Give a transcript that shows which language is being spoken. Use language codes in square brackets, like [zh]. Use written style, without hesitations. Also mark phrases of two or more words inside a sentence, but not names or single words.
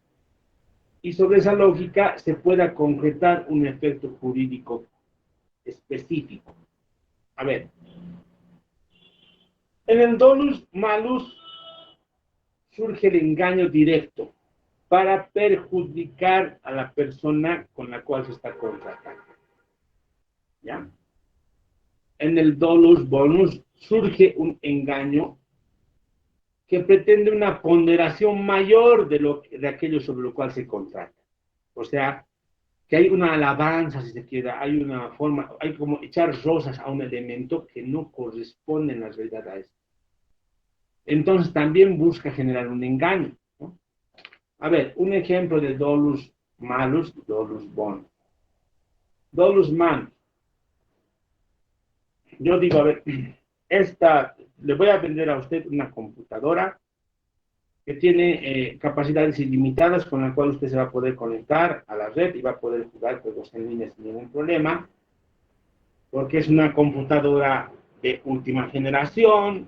[es] Y sobre esa lógica se pueda concretar un efecto jurídico específico. A ver, en el [la] dolus malus [es] surge el engaño directo para perjudicar a la persona con la cual se está contratando, ¿ya? En el [la] dolus bonus [es] surge un engaño que pretende una ponderación mayor de aquello sobre lo cual se contrata. O sea, que hay una alabanza, si se quiere, hay una forma, hay como echar rosas a un elemento que no corresponde en la realidad a eso. Entonces también busca generar un engaño, ¿no? A ver, un ejemplo de [la] dolus malus, dolus bonus. Dolus malus. [es] Yo digo, a ver, le voy a vender a usted una computadora que tiene capacidades ilimitadas con la cual usted se va a poder conectar a la red y va a poder jugar juegos en línea sin ningún problema, porque es una computadora de última generación.